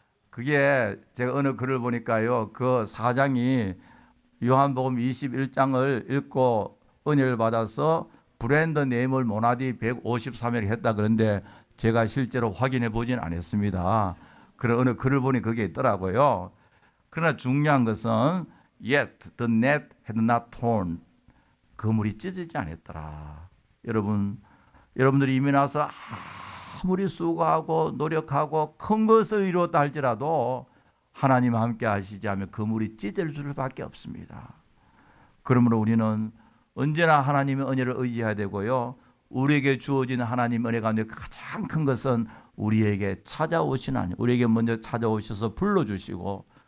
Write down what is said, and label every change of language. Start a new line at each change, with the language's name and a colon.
Korean: 그게 제가 어느 글을 보니까요, 그 사장이 요한복음 21장을 읽고 은혜를 받아서 브랜드 네임을 모나디 153이라고 했다 그런데, 제가 실제로 확인해 보진 않았습니다. 그런 어느 글을 보니 그게 있더라고요. 그러나 중요한 것은
English: yet the net had not torn.
Korean: 그물이 찢어지지 않았더라. 여러분들이 이미 나서 아무리 수고하고 노력하고 큰 것을 이루었다 할지라도 하나님 함께 하시지 않으면 그물이 찢어질 수밖에 없습니다. 그러므로 우리는 언제나 하나님의 은혜를 의지해야 되고요, 우리에게 주어진 하나님 은혜 가운데 가장 큰 것은 우리에게 찾아오신 하나님, 우리에게 먼저 찾아오셔서 불러주시고